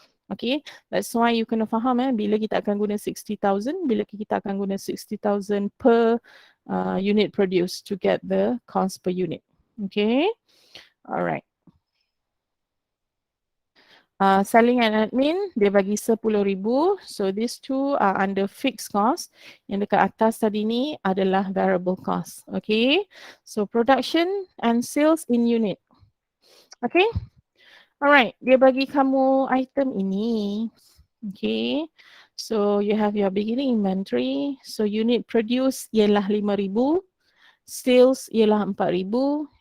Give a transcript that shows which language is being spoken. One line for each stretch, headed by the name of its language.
English: Okay, that's why you
Malay: kena faham bila kita akan guna
English: 60,000, bila kita akan guna 60,000 per unit produced to get the cost per unit. Okay, alright.
Malay: Selling and admin, dia bagi 10,000.
English: So these two are under fixed cost.
Malay: Yang dekat atas tadi ni adalah variable cost. Okay.
English: So production and sales in unit.
Malay: Okay. Alright. Dia bagi kamu item ini. Okay.
English: So you have your beginning inventory.
Malay: So unit produce ialah 5,000. Sales ialah 4,000.